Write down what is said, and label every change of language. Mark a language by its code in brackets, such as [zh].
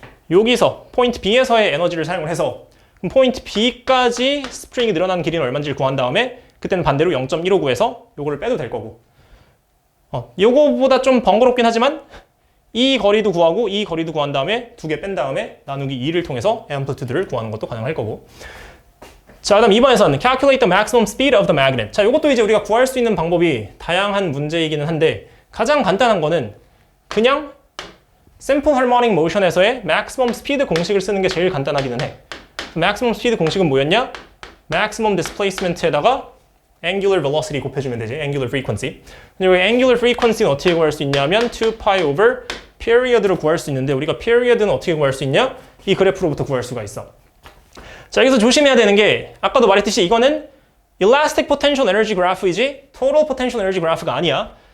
[ko] 여기서 포인트 B에서의 에너지를 사용을 해서 그럼 포인트 B까지 스프링이 늘어나는 길이는 얼마인지를 구한 다음에 그때는 반대로 0.159에서 요거를 빼도 될 거고, 요거보다 좀 번거롭긴 하지만 이 거리도 구하고 이 거리도 구한 다음에 두 개 뺀 다음에 나누기 2를 통해서 amplitude를 구하는 것도 가능할 거고. 자, 그다음 2번에서는 [en] calculate the maximum speed of the magnet. [ko] 자, 이것도 이제 우리가 구할 수 있는 방법이 다양한 문제이기는 한데 가장 간단한 거는 그냥 simple harmonic motion에서의 maximum speed 공식을 쓰는 게 제일 간단하기는 해. maximum speed 공식은 뭐였냐? maximum displacement에다가 angular velocity 곱해주면 되지. angular frequency. 그리고 angular frequency는 어떻게 구할 수 있냐면 2pi over period를 구할 수 있는데 우리가 period는 어떻게 구할 수 있냐? 이 그래프로부터 구할 수가 있어. 자, 여기서 조심해야 되는 게 아까도 말했듯이 이거는 elastic potential energy graph이지 total potential energy graph가 아니야.